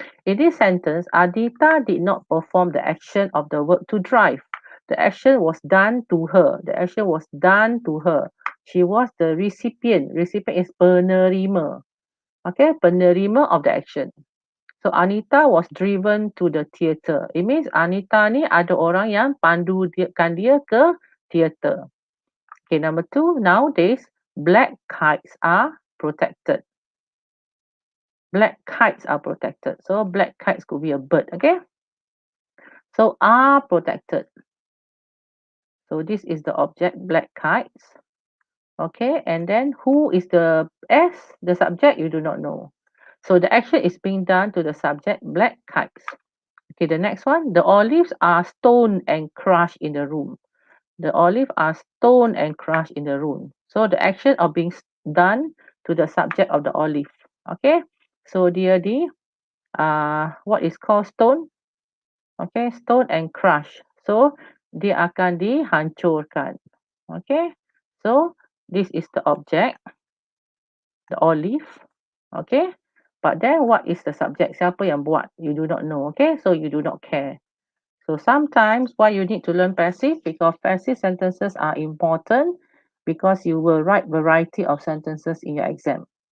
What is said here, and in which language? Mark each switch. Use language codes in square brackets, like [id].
[en] In this sentence, Adita did not perform the action of the verb to drive. The action was done to her. The action was done to her. She was the recipient. Recipient is penerima. Okay, penerima of the action. So Anita was driven to the theatre. It means [ms] Anita ni ada orang yang pandukan dia ke theatre. [en] Okay, number 2, nowadays black kites are protected. Black kites are protected. So black kites could be a bird, okay? So are protected. So this is the object, black kites. Okay, and then who is the S? The subject, you do not know. So the action is being done to the subject, black kites. Okay, the next one. The olives are stoned and crushed in the room. The olives are stoned and crushed in the room. So the action of being done to the subject of the olive. Okay. So dia what is called stone? Okay, stone and crush. [ms] So dia akan dihancurkan. [en] Okay. So this is the object, the olive. Okay. But then what is the subject? [ms] Siapa yang buat? [en] You do not know. Okay. So you do not care. So sometimes why you need to learn passive? Because passive sentences are important because you will write variety of sentences in your exam.